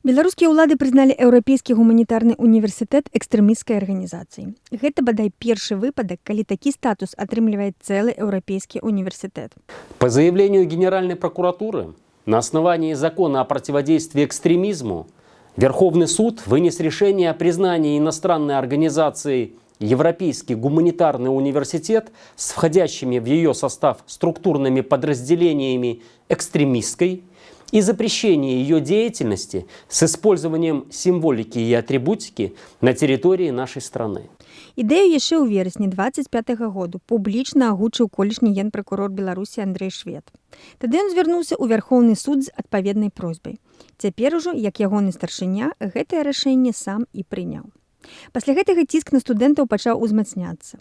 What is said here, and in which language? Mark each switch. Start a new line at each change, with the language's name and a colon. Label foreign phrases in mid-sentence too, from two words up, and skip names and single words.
Belarusian: Беларускія ўлады прызналі еўрапейскі гуманітарны універсітэт экстрэмісцкай арганізацыяй. Гэта бадай першы выпадак, калі такі статус атрымлівае цэлы еўрапейскі універсітэт.
Russian: По заявлению Генеральной прокуратуры, на основании закона о противодействии экстремизму, Верховный суд вынес решение о признании иностранной организации Европейский гуманитарный университет с входящими в ее состав структурными подразделениями экстремистской и запрещение ее деятельности с использованием символики и атрибутики на территории нашей страны.
Belarusian: Ідэю яшчэ ў верасні 25-го году публічна агучыў колішні генпракурор Беларусі Андрэй Швед. Тады ён звярнуўся ў Вярхоўны суд з адпаведнай просьбай. Цяпер ужо, як ягоны старшыня, гэтае рашэнне сам і прыняў. Пасля гэтага ціск на студэнтаў пачаў узмацняцца.